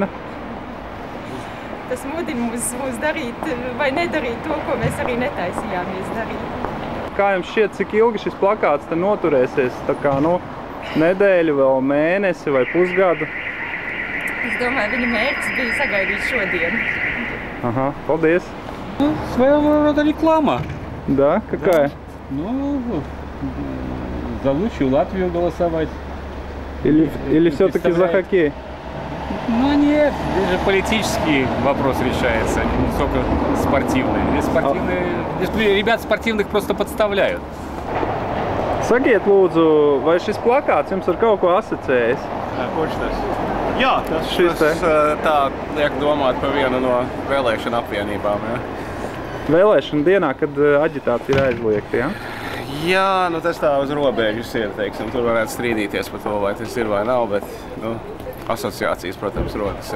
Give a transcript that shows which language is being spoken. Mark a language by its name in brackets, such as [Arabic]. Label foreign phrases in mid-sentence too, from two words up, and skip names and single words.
[Latvian] Tas mudina mūs darīt vai nedarīt to, ko mēs arī netaisījāmies darīt. Kā jums šķiet, cik ilgi šis plakāts te noturēsies? Tā kā, nedēļu, vēl mēnesi vai pusgadu? Es domāju, viņa mērķis bija sagaidīt šodien. Ага, paldies. [Russian] Своего рода реклама. Да? Какая? Ну, за лучшую Латвию голосовать. Или все-таки за хоккей? Ну нет, здесь же политический вопрос решается, не только спортивный. Здесь ребят спортивных просто подставляют. [Latvian] Sakiet, lūdzu, vai šis plakāts jums ar kaut ko asociējas? Kurš tas? Jā, tas tā liek domāt par vienu no vēlēšana apvienībām. Ja? Vēlēšana dienā, kad aģitācija ir aizliegta, ja? Jā, nu tas tā uz robežas ir, teiksim, tur varētu strīdīties par to, vai tas ir vai nav, bet asociācijas, protams, rodas.